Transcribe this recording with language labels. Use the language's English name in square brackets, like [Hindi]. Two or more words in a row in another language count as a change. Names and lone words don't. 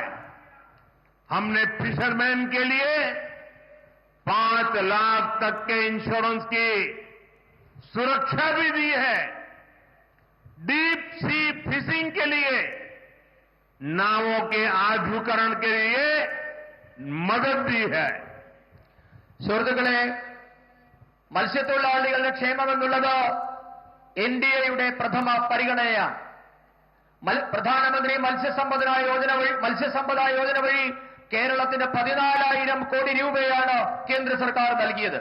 [Hindi] हमने फिशरमैन के लिए 5 लाख तक के इंश्योरेंस की सुरक्षा भी दी है। [English] deep sea fishing [Hindi] के लिए नावों के आधुनिकीकरण के लिए मदद दी है। [Malayalam] സുഹൃത്തുക്കളെ, മത്സ്യത്തൊഴിലാളികളുടെ ക്ഷേമമെന്നുള്ളത് NDAയുടെ പ്രഥമ പരിഗണനയാണ്. പ്രധാനമന്ത്രി മത്സ്യസമ്പദ യോജന വഴി കേരളത്തിന് 14,000 കോടി രൂപയാണ് കേന്ദ്ര സർക്കാർ നൽകിയത്.